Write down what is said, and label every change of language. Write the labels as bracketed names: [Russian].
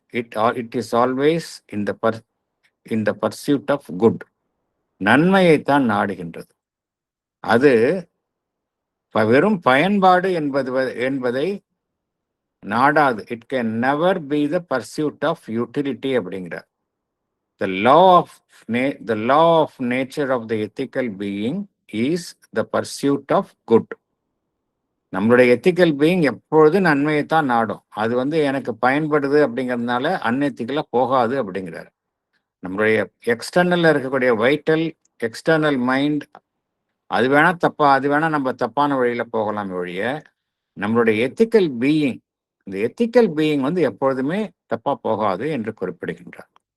[English] It is always in the pursuit of good. [Tamil] நன்மையைத்தான் நாடுகின்றது. அது வெறும் பயன்பாடு என்பதை நாடாது. [English] it can never be the pursuit of utility [Tamil] அப்படிங்கிறார். [English] The law of nature of the ethical being is the pursuit of good. [Tamil] நம்மளுடைய ethical being எப்பொழுது நன்மையைத்தான் நாடும். அது எனக்கு பயன்படுது அப்படிங்கிறதுனால அன்எத்திக்கலா போகாது அப்படிங்கிறார். நம்மளுடைய எக்ஸ்டர்னல்ல இருக்கக்கூடிய வைட்டல் எக்ஸ்டர்னல் மைண்ட் அது வேணா நம்ம தப்பான வழியில போகலாம் ஒழிய, நம்மளுடைய எத்திக்கல் பீயிங், இந்த எத்திக்கல் பீயிங் எப்பொழுதுமே தப்பா போகாது என்று குறிப்பிடுகின்றார்.